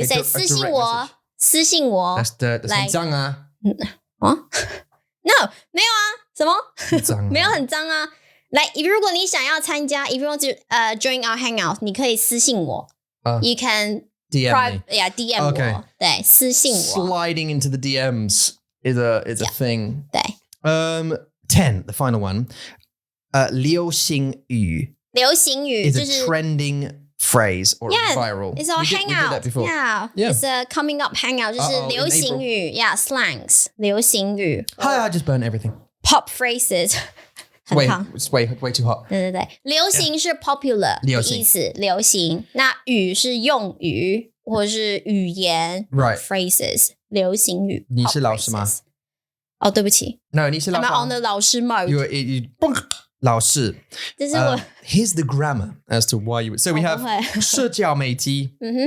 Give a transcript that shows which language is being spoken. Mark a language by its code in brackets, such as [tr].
[en] You say 私信我私信我 [zh] That's 很脏啊 No 没有啊什么很脏啊没有很脏啊来如果你想要参加 [en] if you want to join our hangout [zh] 你可以私信我 [en] You can DM me. Yeah, DM ，okay. [zh] 我对私信我 [en] Sliding into the DMs is a thing. [zh] 对 [en] 10, the final one. 流行语 [zh] 流行语 [en] is [zh] 就 [en] a [zh] 是 [en] trending phrase or viral. It's our we did hangout. that before. Yeah. It's a coming up hangout. 就是流行语 Yeah, slangs. [zh] 流行语 [en] Hi, I just burned everything. Pop phrases. It's way too hot. [zh] 对对对，流行是 popular 的意思，流行。那语是用语或是语言 [en] Right. phrases 流行语。 [zh] 你是老师吗？哦，对不起。 No, 你是老师。 [en] I'm on the 老师 mode. You 老师。 [zh] 这是我。 [en] Here's the grammar as to why you would. So we have 社交媒体。